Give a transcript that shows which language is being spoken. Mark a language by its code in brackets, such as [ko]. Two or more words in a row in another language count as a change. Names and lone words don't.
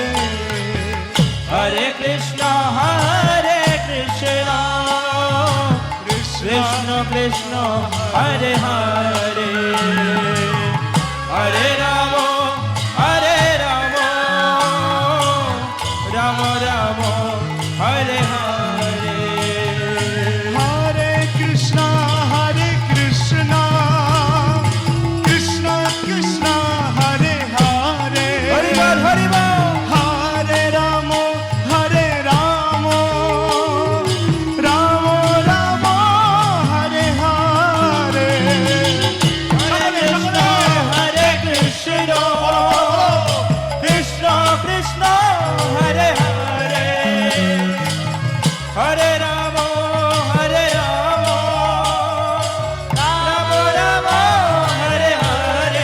[sa] হরে কৃষ্ণ হরে কৃষ্ণ, কৃষ্ণ কৃষ্ণ হরে হরে, হরে রাম হরে রাম, রাম রাম হরে হরে। हरे कृष्ण हरे कृष्ण कृष्ण कृष्ण हरे हरे, [bn] হরি বল হরি বল। [sa] हरे राम हरे राम राम राम हरे हरे, হরে কৃষ্ণ হরে কৃষ্ণ, কৃষ্ণ কৃষ্ণ হরে হরে, হরে রাম হরে রাম, রাম রাম হরে হরে।